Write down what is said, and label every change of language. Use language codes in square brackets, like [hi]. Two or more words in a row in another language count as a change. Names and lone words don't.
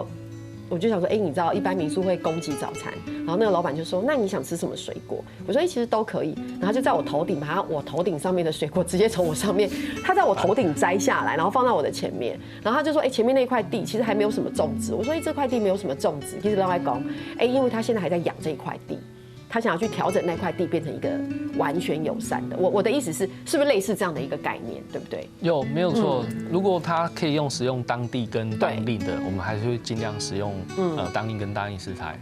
[zh] 我就想說，你知道一般民宿會供給早餐，然後那個老闆就說，那你想吃什麼水果？我說，其實都可以。然後就在我頭頂，把我頭頂上面的水果直接從我上面，他在我頭頂摘下來，然後放到我的前面。然後他就說，前面那塊地其實還沒有什麼種植。我說，這塊地沒有什麼種植。其實老闆講，因為他現在還在養這一塊地。他想要去调整那块地变成一个完全友善的。我的意思是，是不是类似这样的一个概念，对不对？没有错。如果他可以使用当地跟当令的，我们还是会尽量使用当令跟当令食材。